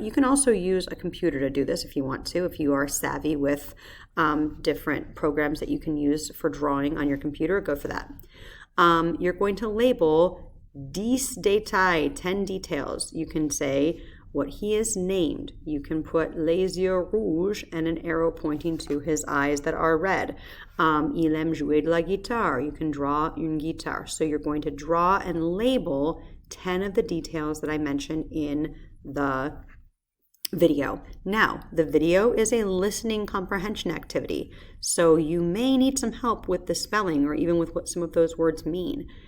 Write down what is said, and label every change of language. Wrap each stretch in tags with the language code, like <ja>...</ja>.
<en>You can also use a computer to do this if you want to, if you are savvy with different programs that you can use for drawing on your computer, go for that. You're going to label 10 détails, 10 details. You can say what he is named. You can put</en> <fr>les yeux rouges</fr> <en>and an arrow pointing to his eyes that are red.</en> <fr>Il aime jouer de la guitare.</fr> <en>You can draw</en> <fr>une guitare.</fr> <en>So you're going to draw and label 10 of the details that I mentioned in the video. Now, the video is a listening comprehension activity, so you may need some help with the spelling or even with what some of those words mean.</en>